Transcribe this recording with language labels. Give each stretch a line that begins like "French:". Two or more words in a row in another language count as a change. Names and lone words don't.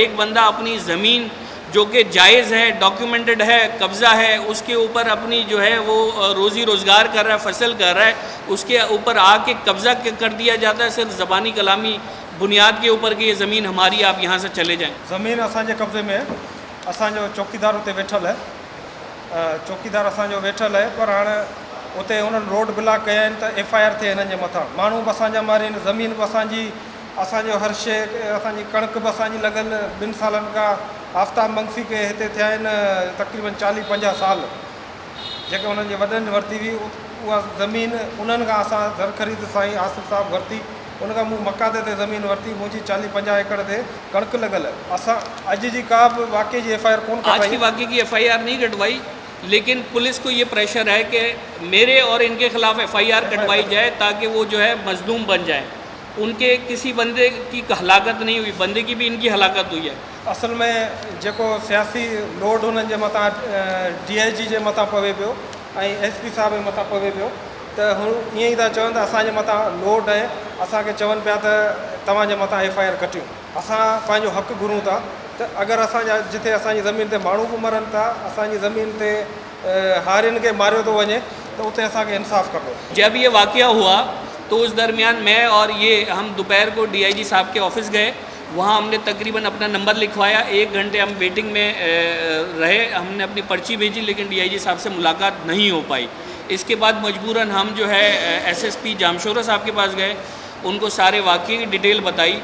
Urdu: ایک بندہ اپنی زمین جو کہ جائز ہے، ڈاکیومنٹڈ ہے، قبضہ ہے، اس کے اوپر اپنی جو ہے وہ روزی روزگار کر رہا ہے، فصل کر رہا ہے، اس کے اوپر آکے قبضہ کر دیا جاتا ہے صرف زبانی کلامی بنیاد کے اوپر کہ یہ زمین ہماری، آپ یہاں سے چلے جائیں.
Sindhi: ज़मीन असांजे कब्ज़े में है, असांजो चौकीदार उते वेठल है, चौकीदार असांजो वेठल है। पर हाणे उते उन्हनि रोड ब्लॉक कया आहिनि त FIR थिए हिननि जे मथां। माण्हू बि असांजा मारीनि, ज़मीन बि असांजी, असांजो हर शइ, असांजी कणिक बि असांजी लॻल 2 सालनि खां। आफ्ताब मंगसी के हिते थिया आहिनि तक़रीबन 40-50 साल, जेके उन्हनि जे वॾनि वरिती हुई। उहा ज़मीन उन्हनि खां असां दर ख़रीद साईं आसिफ़ साहब वरिती उनखां मूं मका ते ज़मीन वरिती, मुंहिंजी 40-50 एकड़ ते कणिक लॻल। असां अॼु जी का बि वाक़ई जी FIR कोन
Urdu: آج کی کٹائی. واقعے کی FIR نہیں کٹوائی، لیکن پولیس کو یہ پریشر ہے کہ میرے اور ان کے خلاف FIR کٹوائی جائے تاکہ وہ جو ہے مظلوم بن جائے. ان کے کسی بندے کی ہلاکت نہیں ہوئی، بندے کی بھی ان کی ہلاکت ہوئی ہے.
Sindhi: असल में जेको सियासी लोड हुननि जे मथां DIG जे मथां पवे पियो ऐं SP साहब जे मथां पवे पियो, त हू ईअं ई था चवनि त असांजे मथां लोड आहे, असांखे चवनि पिया त तव्हांजे मथां FIR कटियूं। असां पंहिंजो हक़ु घुरूं था त अगरि असांजा जिथे असांजी ज़मीन ते माण्हू बि मरनि था, असांजी ज़मीन ते हारियुनि खे मारियो थो वञे, त उते असांखे इंसाफ़ खपे।
Urdu: جب یہ واقعہ ہوا تو اس درمیان میں اور یہ ہم دوپہر کو DIG صاحب کے آفس گئے. وہاں ہم نے تقریباً اپنا نمبر لکھوایا، 1 گھنٹے ہم ویٹنگ میں رہے. ہم نے اپنی پرچی بھیجی، لیکن DIG صاحب سے ملاقات نہیں ہو پائی. اس کے بعد مجبوراً ہم جو ہے SSP جامشورو صاحب کے پاس گئے، ان کو سارے واقعے کی ڈیٹیل بتائی.